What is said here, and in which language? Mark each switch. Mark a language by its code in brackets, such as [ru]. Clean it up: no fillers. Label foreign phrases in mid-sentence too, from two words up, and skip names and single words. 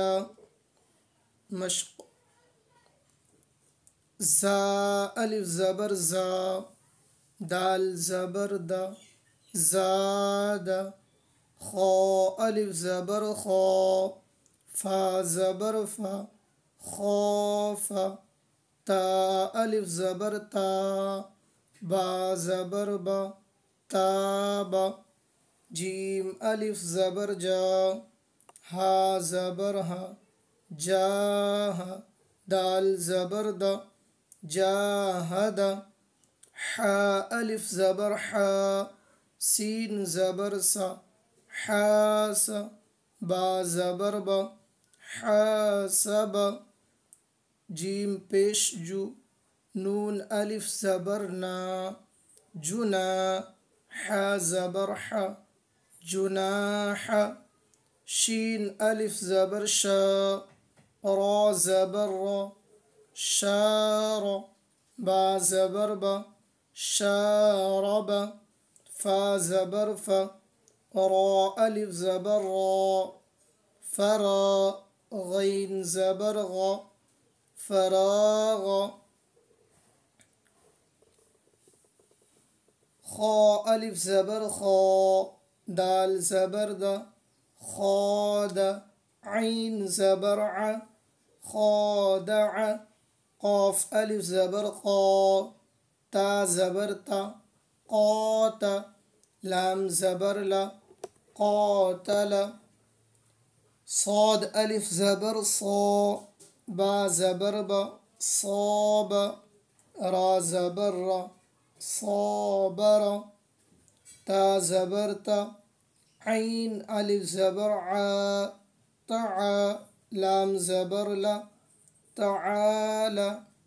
[ur] مشق: زا الف زبر زا، دال زبر دا، زاد، خا الف زبر خا، فا زبر فا، خاف، تا الف زبر تا، با زبر با، تاب، جیم الف زبر جا، ہا زبر ہا، جاہ، دال زبر دا، جاہد، حا الف زبر حا، سین زبر سا، حاس، با زبر با، حاسب، جیم پیش جو، نون الف زبر نا، جنا، حا زبر حا، جناح، شین الف زبر شا، را زبر را، شار، با زبر با، شارب، فا زبر فا، را الف زبر را، فرا، غین زبر غا، فراغ، خا الف زبر خا، دال زبر دا، خاد، عین زبر ع، خادع، قاف الف زبر قا، تا زبر تا، قات، لام زبر لا، قاتل، صاد الف زبر صا، با زبر با، صاب، را زبر را، صابر، تا زبر تا، عین الف زبر عا، تعا، لام زبر لا، تعالى،